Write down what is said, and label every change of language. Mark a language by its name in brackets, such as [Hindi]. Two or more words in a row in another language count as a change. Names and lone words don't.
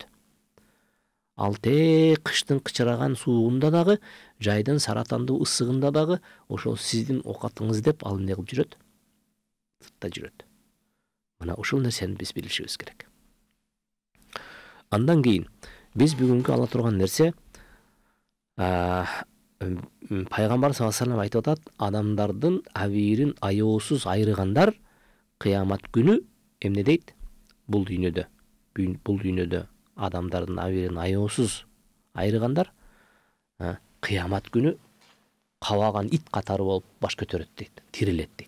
[Kyrgyz] Ал тек кыштын кычыраган суугунда дагы, жайдын саратандуу ысыгында дагы ошол сиздин оокатыңыз деп ал эмне кылып жүрөт? Сыртта жүрөт. Мына ушул нерсени биз билишибиз керек. Андан кийин биз бүгүнкү ала турган нерсе Пайгамбар [Arabic] صلى الله عليه وسلم [Kyrgyz] айтып атат, адамдардын абийирин аеосуз айрыгандар кыямат күнү эмне дейт? Бул дүйнөдө адамдардын абийирин аеосуз айрыгандар кыямат күнү кабаган ит катары болуп баш көтөрөт дейт, тирилет дейт.